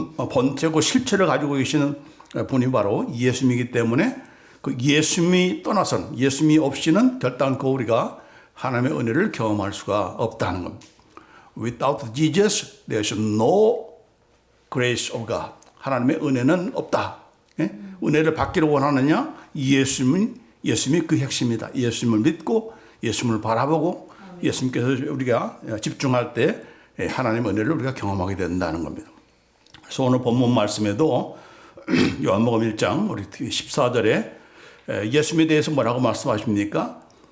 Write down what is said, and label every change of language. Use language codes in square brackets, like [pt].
[ko] 본체고 실체를 가지고 계시는 분이 바로 예수님이기 때문에 그 예수님이 떠나선 예수님이 없이는 결단코 우리가 하나님의 은혜를 경험할 수가 없다는 겁니다. [en] Without Jesus, there is no grace of God. [ko] 하나님의 은혜는 없다. 예? 은혜를 받기를 원하느냐? 예수님이 그 핵심이다. 예수님을 믿고 예수님을 바라보고 예수님께서 우리가 집중할 때 하나님의 은혜를 우리가 경험하게 된다는 겁니다. 그래서 오늘 본문 말씀에도 요한복음 1장 우리 14절에 예수님에 대해서 뭐라고 말씀하십니까?